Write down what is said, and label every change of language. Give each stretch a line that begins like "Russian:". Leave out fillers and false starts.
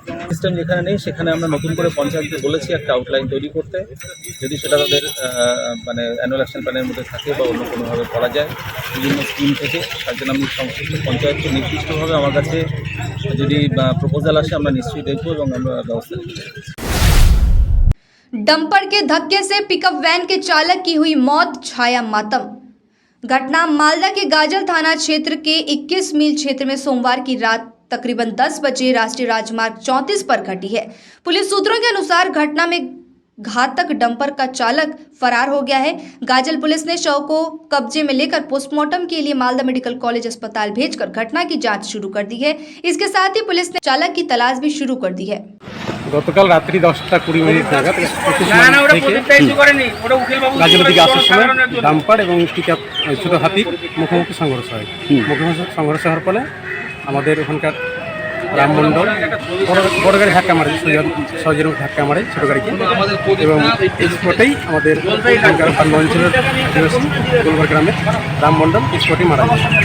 Bangla: System যেখানে নেই সেখানে আমরা নতুন করে পঞ্চায়েতকে বলেছি একটা আউটলাইন তৈরি করতে, যদি সেটা তাদের মানে অ্যানুয়াল অ্যাকশন প্ল্যানের মধ্যে থাকে বা অন্য কোনোভাবে করা যায় বিভিন্ন স্কিম থেকে। তার জন্য আমি সংশ্লিষ্ট পঞ্চায়েতকে নির্দিষ্টভাবে আমার কাছে যদি প্রপোজাল আসে আমরা নিশ্চয়ই দেখবো এবং আমরা ব্যবস্থা নিতে।
Hindi: डंपर के धक्के से पिकअप वैन के चालक की हुई मौत, छाया मातम। घटना मालदा के गाजल थाना क्षेत्र के 21 मील क्षेत्र में सोमवार की रात तकरीबन 10 बजे राष्ट्रीय राजमार्ग 34 पर घटी है। पुलिस सूत्रों के अनुसार घटना में घातक डंपर का चालक फरार हो गया है। गाजल पुलिस ने शव को कब्जे में लेकर पोस्टमार्टम के लिए मालदा मेडिकल कॉलेज अस्पताल भेजकर घटना की जांच शुरू कर दी है। इसके साथ ही पुलिस ने चालक की तलाश भी शुरू कर दी है।
Bangla: গতকাল রাত্রি 10:20 নাগাদ গাজীপুর দিকে আসার সময় ডাম্পার এবং পিকআপ ছোট হাতির মুখোমুখি সংঘর্ষ হয়। মুখোমুখি সংঘর্ষ হওয়ার ফলে আমাদের ওখানকার রামমণ্ডল বড় গাড়ি ধাক্কা মারে, সহজের ধাক্কা মারে ছোটো গাড়িকে, এবং এই স্পটেই আমাদের অঞ্চলের অধিবাসী গোলবার গ্রামের রামমণ্ডল স্পটেই মারা যায়।